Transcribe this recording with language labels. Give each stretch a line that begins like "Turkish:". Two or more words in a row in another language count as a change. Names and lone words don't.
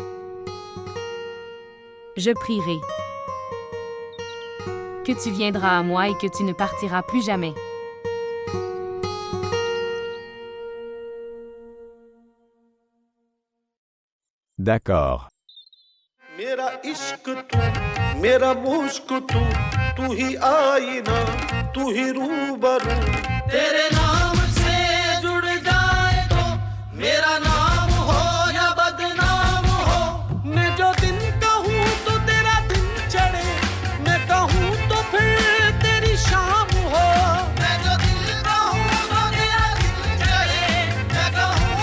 French: je prierai que tu viendras à moi et que tu ne partiras plus jamais. D'accord.
Hindi: मेरा इश्क तू मेरा मुश्क तू ही आईना तू ही रूबरू तेरे नाम से जुड़ जाए तो मेरा नाम हो या बदनाम हो मैं जो दिन कहूँ तो तेरा दिन चढ़े मैं कहूँ तो फिर तेरी शाम हो मैं जो दिल कहूँ तो तेरा दिल चढ़े मैं कहूँ